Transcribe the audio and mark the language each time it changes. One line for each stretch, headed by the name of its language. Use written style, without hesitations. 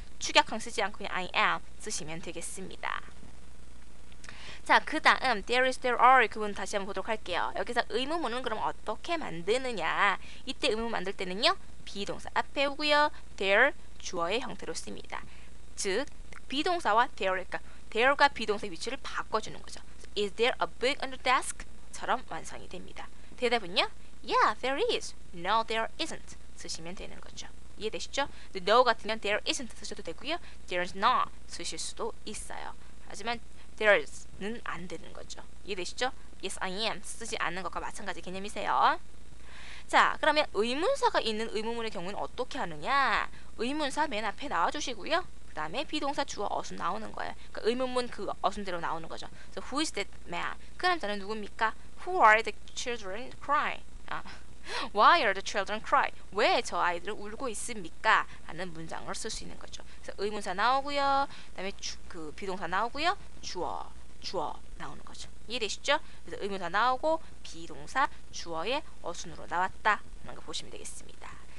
Korean: 축약형 쓰지 않고 그냥 I am 쓰시면 되겠습니다. 자, 그 다음 there is, there are 그 부분 다시 한번 보도록 할게요. 여기서 의문문은 그럼 어떻게 만드느냐? 이때 의문문 만들 때는요, 비동사 앞에 오고요, there 주어의 형태로 씁니다. 즉, 비동사와 there, 그러니까 there가 비동사의 위치를 바꿔주는 거죠.
English: Is there a book on the desk?
Korean: 처럼 완성이 됩니다. 대답은요,
English: yeah, there is. No, there isn't.
Korean: 쓰시면 되는 거죠. 이해되시죠? no 같으면 there isn't 쓰셔도 되고요, there's not 쓰실 수도 있어요. 하지만 there's는 안 되는 거죠. 이해되시죠?
English: Yes, I am
Korean: 쓰지 않는 것과 마찬가지 개념이세요. 자, 그러면 의문사가 있는 의문문의 경우는 어떻게 하느냐? 의문사 맨 앞에 나와주시고요. 그 다음에 비동사 주어 어순 나오는 거예요. 그러니까 의문문 그 어순대로 나오는 거죠. 그래서
English: who is that man?
Korean: 그 남자는 누굽니까?
English: Who are the children crying? Why are the children crying?
Korean: 왜 저 아이들은 울고 있습니까? 라는 문장을 쓸 수 있는 거죠. 그래서 의문사 나오고요. 그다음에 그 비동사 나오고요. 주어 나오는 거죠. 이해되시죠? 그래서 의문사 나오고 비동사 주어의 어순으로 나왔다 하는 거 보시면 되겠습니다.